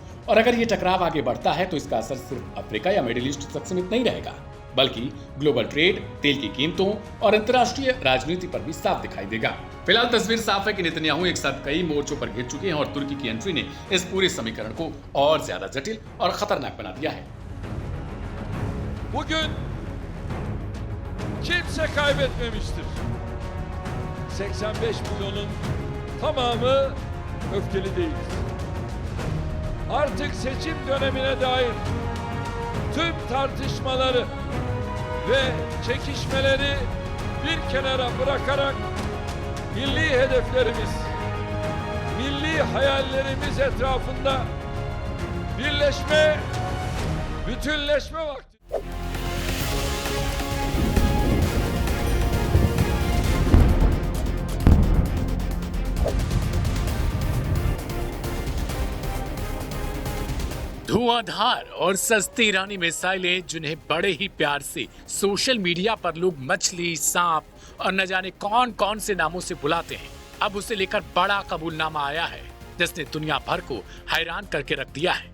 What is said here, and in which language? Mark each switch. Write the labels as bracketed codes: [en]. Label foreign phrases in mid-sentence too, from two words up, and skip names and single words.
[hi] और अगर ये टकराव आगे बढ़ता है तो इसका असर सिर्फ अफ्रीका या मिडिल ईस्ट तक सीमित नहीं रहेगा, बल्कि [en] global trade, [hi] तेल की कीमतों और अंतर्राष्ट्रीय राजनीति पर भी साफ दिखाई देगा। फिलहाल तस्वीर साफ है कि नेतन्याहू एक साथ कई मोर्चों पर घिर चुके हैं और तुर्की की एंट्री ने इस पूरे समीकरण को और ज्यादा जटिल और खतरनाक बना दिया है। [tr] Bugün kimse kaybetmemiştir. 85 milyonun tamamı öfkeli değil. Artık seçim dönemine dair tüm tartışmaları ve çekişmeleri bir kenara bırakarak milli hedeflerimiz, milli hayallerimiz etrafında birleşme, bütünleşme vakti. [hi] धुआंधार और सस्ती ईरानी मिसाइलें, जिन्हें बड़े ही प्यार से [en] social media [hi] पर लोग मछली, सांप और न जाने कौन कौन से नामों से बुलाते हैं, अब उसे लेकर बड़ा कबूलनामा आया है, जिसने दुनिया भर को हैरान करके रख दिया है।